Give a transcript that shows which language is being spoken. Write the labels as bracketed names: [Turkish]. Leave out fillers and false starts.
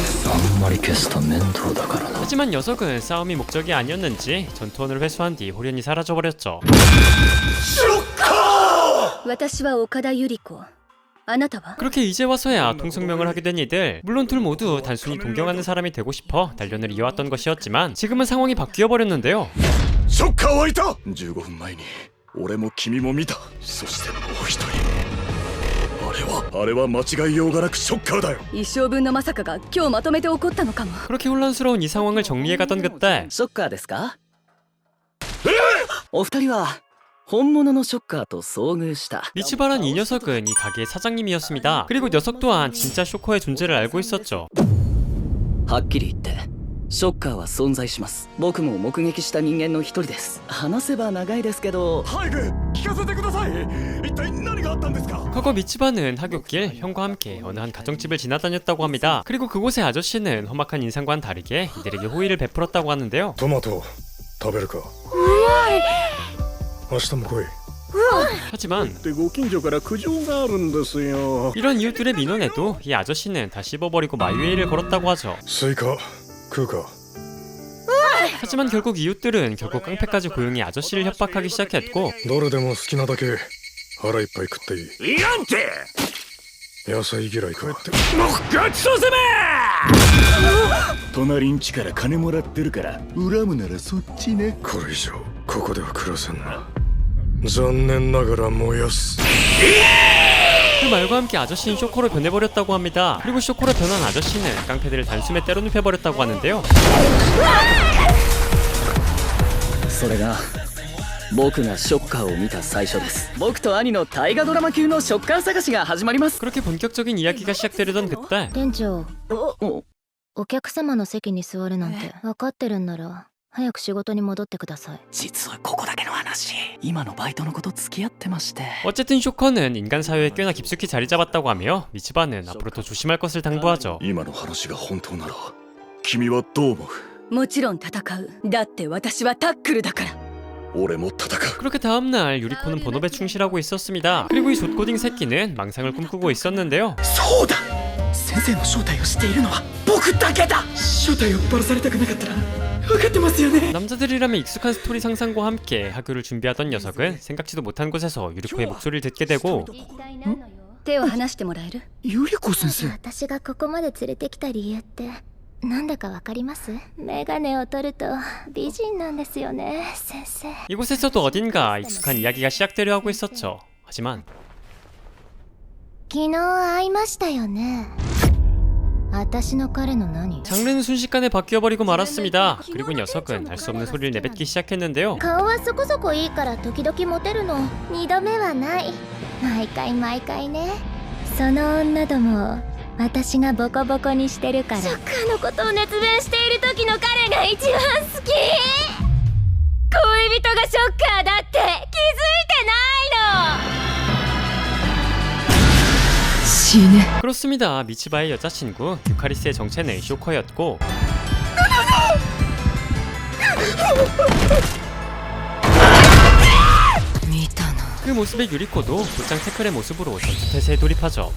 [Japanese] あんまり消すと面倒だからな。 [Korean] 하지만 녀석은 싸움이 목적이 아니었는지 전투원을 회수한 뒤 호련히 사라져버렸죠. [Japanese] 私は岡田百合子。あなたは？ [Korean] 그렇게 이제 와서야 통성명을 하게 된 이들. 물론 둘 모두 단순히 동경하는 사람이 되고 싶어 단련을 이어왔던 것이었지만 지금은 상황이 바뀌어버렸는데요. [Japanese] ショッカーはいた。15分前に俺も君も見た。そしてもう一人。あれは間違いようがなくショッカーだよ。一生分のまさかが今日まとめて起こったのかも。 [Korean] 그렇게 혼란스러운 이 상황을 정리해가던 그때 [Japanese] ショッカーですか？お二人は本物のショッカーと遭遇した。 [Korean] 미츠바란 이 녀석은 이 가게의 사장님이었습니다. 그리고 녀석 또한 진짜 쇼커의 존재를 알고 있었죠. [Japanese] はっきり言ってショッカーは存在します。僕も目撃した人間の一人です。話せば長いですけど。早く聞かせてください。一体何があったんですか。 [Korean] 과거 미츠바는 하굣길 형과 함께 어느 한 가정집을 지나다녔다고 합니다. 그리고 그곳의 아저씨는 험악한 인상과는 다르게 이들에게 호의를 베풀었다고 하는데요. [Japanese] トマト食べるか。明日も来い。 [Korean] 하지만 [Japanese] ってご近所から苦情があるんですよ。 [Korean] 이런 이웃들의 민원에도 이 아저씨는 다 씹어버리고 마유에이를 걸었다고 하죠. [Japanese] スイカ食うか。 [Korean] 하지만 결국 이웃들은 결국 깡패까지 고용해 아저씨를 협박하기 시작했고 [Japanese] どれでも好きなだけ腹いっぱい食っていい。いらんて。野菜嫌いか。もうごちそうさま。隣ん家から金もらってるから恨むならそっちね。これ以上ここでは暮らせんな。残念ながら燃やす。 [Korean] 그 말과 함께 아저씨는 쇼커로 변해버렸다고 합니다. 그리고 쇼커로 변한 아저씨는 깡패들을 단숨에 때려 눕혀버렸다고 하는데요. [Japanese] それが僕がショッカーを見た最初です。僕と兄の大河ドラマ級のショッカー探しが始まります。 [Korean] 그렇게 본격적인 이야기가 시작되려던 그때 [Japanese] 店長、おお客様の席に座るなんて分かってるんなら早く仕事に戻ってください。実はここだけの話、今のバイトの子と付き合ってまして。 [Korean] 어쨌든 쇼커는 인간 사회에 꽤나 깊숙이 자리 잡았다고 하며 미츠바는 앞으로 더 조심할 것을 당부하죠. [Japanese] 今の話が本当なら君はどう思う。もちろん戦う。だって私はタックルだから。俺も戦う。 [Korean] 그렇게 다음날 유리코는 본업에 충실하고 있었습니다. 그리고 이 좆고딩 새끼는 망상을 꿈꾸고 있었는데요. [Japanese] そうだ、先生の正体を知っているのは僕だけだ。正体をバラされたくなかったら分かってますよね。 [Korean] 남자들이라면 익숙한 스토리 상상과 함께 학교를 준비하던 녀석은 생각지도 못한 곳에서 유리코의 목소리를 듣게 되고 [Japanese] 手を離してもらえる？ゆりこ先生。私がここまで連れてきた理由ってなんだかわかります？メガネを取ると美人なんですよね、先生。 [Korean] 이곳에서도 어딘가 익숙한 이야기가 시작되려 하고 있었죠. 하지만 [Japanese] 昨日会いましたよね。私の彼の何？ [Korean] 장르는 순식간에 바뀌어버리고 말았습니다. 그리고 녀석은 알 수 없는 소리를 내뱉기 시작했는데요. [Japanese] 顔はそこそこいいから時々モテるの。二度目はない。毎回ね。その女ども私がボコボコにしてるから。ショッカーのことを熱弁している時の彼が一番好き。恋人がショッカーだって気づいてないの。死ぬ。 [Korean] 그렇습니다. 미츠바의 여자친구 유카리스의 정체는 쇼커였고 그 모습에 유리코도 곧장 태클의 모습으로 전투태세에 돌입하죠.